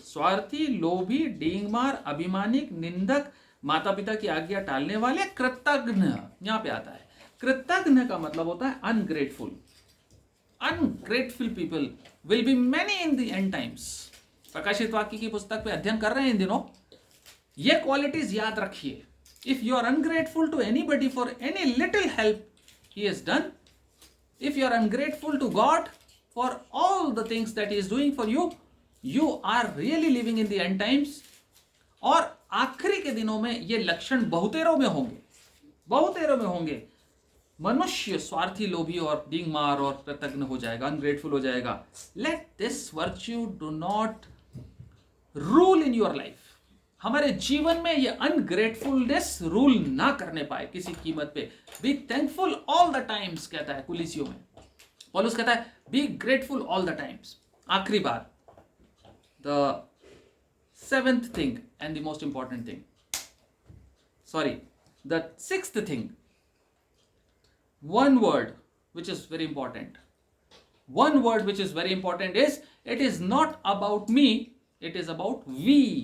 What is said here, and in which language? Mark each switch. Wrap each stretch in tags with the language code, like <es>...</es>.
<hi>स्वार्थी, लोभी, डींगमार, अभिमानिक, निंदक, माता पिता की आज्ञा टालने वाले, कृतज्ञ। यहाँ पे आता है कृतज्ञ का मतलब होता है ungrateful.</hi> <en>Ungrateful people will be many in the end times.</en> <hi>प्रकाशित वाक्य की पुस्तक पे अध्ययन कर रहे हैं इन दिनों। ये क्वालिटीज याद रखिए।</hi> <en>If you are ungrateful to anybody for any little help he has done, if you are ungrateful to God for all the things that he is doing for you, you are really living in the end times।</en> <hi>और आखिरी के दिनों में ये लक्षण बहुतेरों में होंगे, बहुतेरों में होंगे। मनुष्य स्वार्थी, लोभी और डींगमार और कृतज्ञ हो जाएगा, अनग्रेटफुल हो जाएगा।</hi> <en>Let this virtue do not rule in your life.</en> <hi>हमारे जीवन में ये अनग्रेटफुलनेस रूल ना करने पाए किसी कीमत पे।</hi> <en>be thankful all the times</en> <hi>कहता है कुलिसियों में। पौलुस कहता है</hi> <en>Be grateful all the times. आखिरी बात, the 7th thing and the most important thing, sorry, the 6th thing, one word which is very important, one word which is very important is, it is not about me, it is about we।</en>